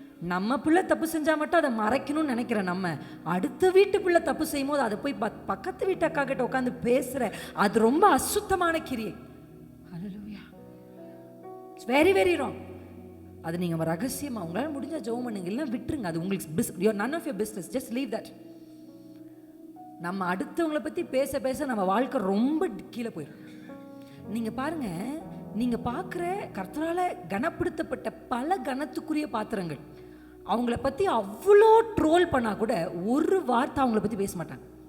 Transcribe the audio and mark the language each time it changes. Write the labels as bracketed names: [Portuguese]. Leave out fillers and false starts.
[Tamil] நம்ம பிள்ளை தப்பு செஞ்சா மட்டும் அதை மறைக்கணும்னு நினைக்கிற நம்ம, அடுத்த வீட்டு பிள்ளை தப்பு செய்யும் போது அதை போய் பக்கத்து வீட்டு அக்கா கிட்ட உட்காந்து பேசுற, அது ரொம்ப அசுத்தமான கிரியை. ஹல்லேலூயா. [English] It's very very wrong. [Tamil] அது நீங்கள் ரகசியமாக உங்களால் முடிஞ்சால் ஜெபம் பண்ணுங்க, இல்லைன்னா விட்டுருங்க. அது உங்களுக்கு [English] none of your business, just leave that. [Tamil] நம்ம அடுத்தவங்களை பற்றி பேச பேச நம்ம வாழ்க்கை ரொம்ப கீழே போயிடும். நீங்கள் பாருங்கள், நீங்கள் பார்க்குற கர்த்தரால் கனப்படுத்தப்பட்ட பல கனத்துக்குரிய பாத்திரங்கள் அவங்கள பற்றி அவ்வளோ ட்ரோல் பண்ணால் கூட ஒரு வார்த்தை அவங்கள பற்றி பேச மாட்டாங்க.